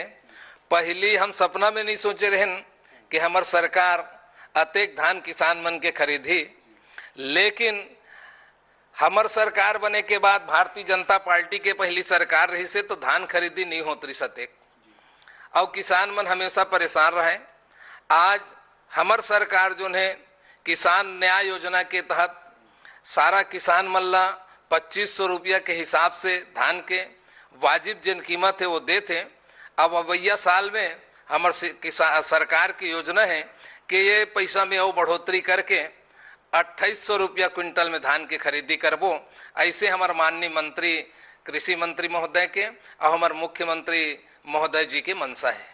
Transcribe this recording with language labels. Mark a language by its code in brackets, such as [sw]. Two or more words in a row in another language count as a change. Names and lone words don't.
[hne] पहली हम सपना में नहीं सोचे रहन कि हमार सरकार अतेक धान किसान मन के खरीदी, लेकिन हमार सरकार बने के बाद भारतीय जनता पार्टी के पहली सरकार रही से तो धान खरीदी नहीं होत रही सतेक और किसान मन हमेशा परेशान रहे। आज हमार सरकार जो है किसान न्याय योजना के तहत सारा किसान मल्ला 2500 रुपया के हिसाब से धान के वाजिब जिन कीमत है वो देते। अब अवैया साल में हमार सरकार की योजना है कि ये पैसा में और बढ़ोतरी करके 2800 रुपया क्विंटल में धान की खरीदी करबो। ऐसे हमार माननीय मंत्री कृषि मंत्री महोदय के और हमार मुख्यमंत्री महोदय जी के मनसा है।